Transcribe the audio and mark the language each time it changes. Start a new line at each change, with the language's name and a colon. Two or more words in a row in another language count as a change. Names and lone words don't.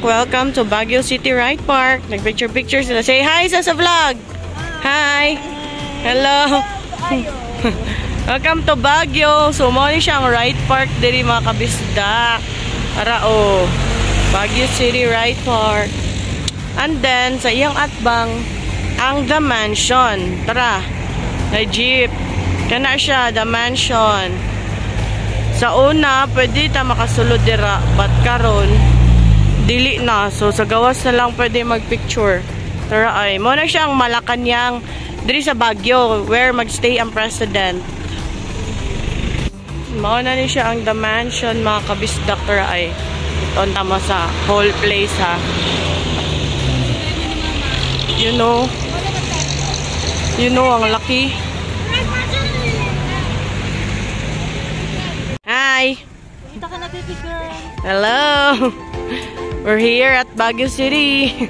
English: Welcome to Baguio City Ride Park.
Filipino: Nag-picture sila.
English: Say hi
Filipino: sa vlog! Hi!
English: Hello! Welcome to Baguio!
Cebuano: So, mo ni siyang ride park diri mga kabisdak. Para Baguio City Ride Park.
English: And then,
Cebuano: sa iyang atbang, ang The Mansion. Tara! Na jeep. Kana siya, The Mansion. Sa una, pwede ta makasulod dira, but karon dili na. So sa gawas na lang pwede magpicture. Tara ay, mo na siyang Malacanang diri sa Baguio where magstay ang president. Mo na ni siya ang The Mansion mga kabisdak.
Filipino: Tara ay, ito tama sa
English: whole place
Filipino: ha.
English: You know
Filipino: ang laki.
English: Hi!
Filipino: Dito ka na,
English: baby girl. Hello! We're here at Baguio City.